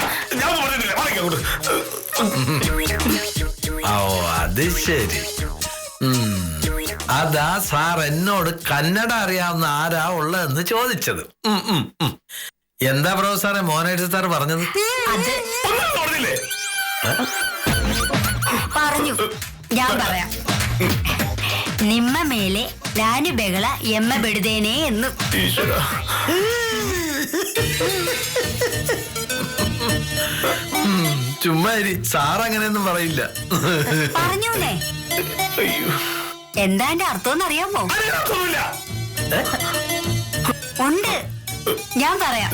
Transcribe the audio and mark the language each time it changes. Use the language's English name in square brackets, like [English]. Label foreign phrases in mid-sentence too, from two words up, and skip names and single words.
[Malayalam] ഓ അത് ശരി. അതാ സാർ എന്നോട് കന്നഡ അറിയാവുന്ന ആരാ ഉള്ളതെന്ന് ചോദിച്ചത്. എന്താ പ്രൊഫസറെ മോഹനേരി സാർ പറഞ്ഞത്? അത് പറഞ്ഞു, ഞാൻ പറയാം. [Kannada] ನಿಮ್ಮ ಮೇಲೆ ನಾನು ಬೆಗಳ ಎಮ್ಮ ಬಿಡದೇನೆ എന്ന്. [Malayalam] ചുമ്മാ സാർ അങ്ങനെയൊന്നും പറയില്ല. പറഞ്ഞൂലേ? എന്താ എന്റെ അർത്ഥം അറിയാമോ? ഉണ്ട്, ഞാൻ പറയാം.